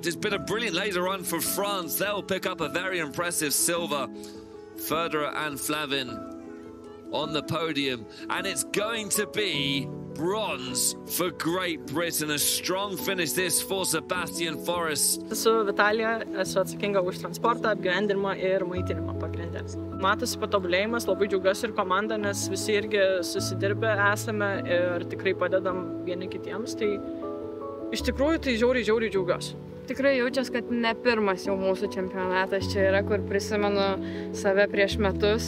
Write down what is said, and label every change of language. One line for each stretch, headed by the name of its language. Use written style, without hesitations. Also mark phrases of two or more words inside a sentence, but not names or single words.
English: It's been a brilliant later run for France. They'll pick up a very impressive silver. Federer and Flavin on the podium. And it's going to be bronze for Great Britain. A strong finish this for Sebastian Forrest.
Lithuanian: Su Vitalija esu atsakinga už transportą, apgyvendinimą ir maitinimą pagrinde. Matosi patobulėjimas, labai džiaugiuosi ir komanda, nes visi irgi susidirbę esame ir tikrai padedam vieni kitiems. Tai iš tikrųjų tai žiauriai džiaugiuosi. Tikrai jaučiuosi, kad ne pirmas jau mūsų čempionatas čia yra, kur prisimenu save prieš metus.